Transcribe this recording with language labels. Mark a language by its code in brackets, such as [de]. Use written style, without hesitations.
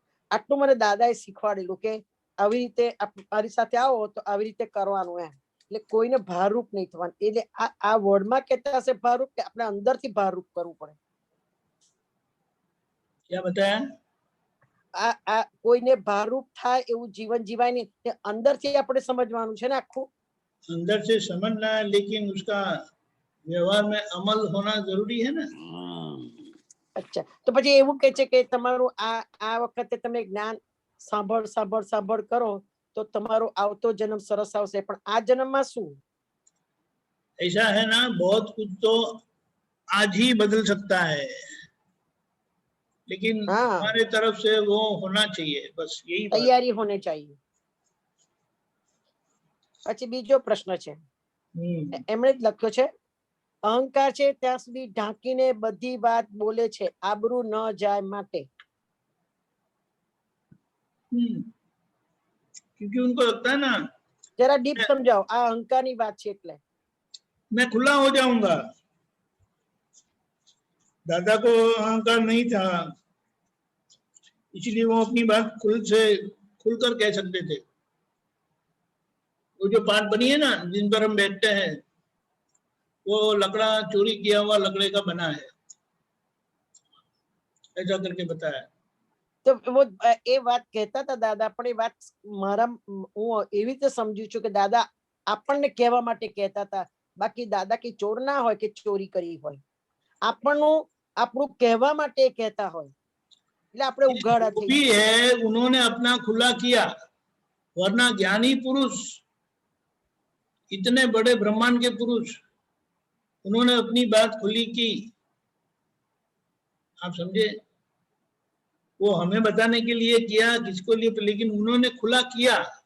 [gu] આટલું મને દાદાએ શીખવાડેલું કે આવી રીતે મારી સાથે આવો તો આવી રીતે કરવાનું એમ. એટલે કોઈને ભારરૂપ નહીં થવાનું. એટલે આ વર્ડમાં કહેતા હશે ભારરૂપ, કે આપણે અંદરથી ભારરૂપ કરવું પડે. [hi] क्या बताया? [gu] આ કોઈને ભારરૂપ થાય એવું જીવન જીવાય નહીં, તે અંદરથી આપણે સમજવાનું છે ને આખું. [hi] अंदर से समझना है, लेकिन उसका व्यवहार में अमल होना जरूरी है ना. [gu] અચ્છા, તો પછી એવું કે છે કે તમારું આ વખતે તમે જ્ઞાન સાંભળ કરો તો તમારો આવતો જન્મ સરસ આવશે, પણ આ જન્મમાં શું? [hi] ऐसा है ना, बहुत कुछ तो आज ही बदल सकता है, लेकिन हमारे तरफ से वो होना चाहिए, बस यही तैयारी होनी चाहिए. [gu] પછી બીજો પ્રશ્ન છે, એમણે જ લખ્યો છે, અહંકાર છે ત્યાં સુધી ઢાંકીને બધી વાત બોલે છે, આબરૂ ન જાય માટે. [hi] क्योंकि उनको लगता है ना, जरा डीप समझाओ आ अहंकार [gu] ની વાત છે એટલે. [hi] मैं खुला हो जाऊंगा. दादा को अहंकार नहीं था, इसलिए वो अपनी बात खुलकर कह सकते थे. वो जो पाठ बनी है ना जिन पर हम बैठते हैं, वो लकड़ा चोरी किया हुआ लकड़े का बना है, ऐसा करके बताया. [gu] તો वो એ વાત કહેતા હતા દાદા, પણ એ વાત મારા હું એવી રીતે સમજુ છું કે દાદા આપણને કહેવા માટે કહેતા હતા, બાકી દાદા કે ચોર ના હોય કે ચોરી કરી હોય, આપણું કહેવા માટે કહેતા હોય, એટલે આપણે ઉઘાડા થઈ [hi] भी है. उन्होंने अपना खुला किया, वरना ज्ञानी पुरुष, इतने बड़े ब्रह्मांड के पुरुष, उन्होंने अपनी बात खुली की. आप समझे? वो हमें बताने के लिए किया, किसको लिए, लेकिन उन्होंने खुला किया.